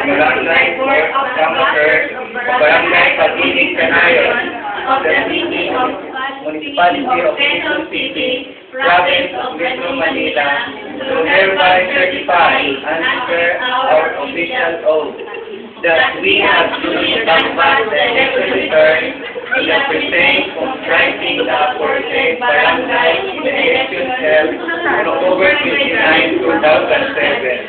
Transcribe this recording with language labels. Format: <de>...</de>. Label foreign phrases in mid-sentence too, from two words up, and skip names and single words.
<en>Barangay Board of Commerce of Barangay Pag-ibig Canayon of the City of Municipality of Quezon City, Province of Metro Manila, do hereby certify and swear our official oath that we have duly canvassed the election return in the precinct comprising the aforesaid barangay in the election held on October 29, 2007.</en>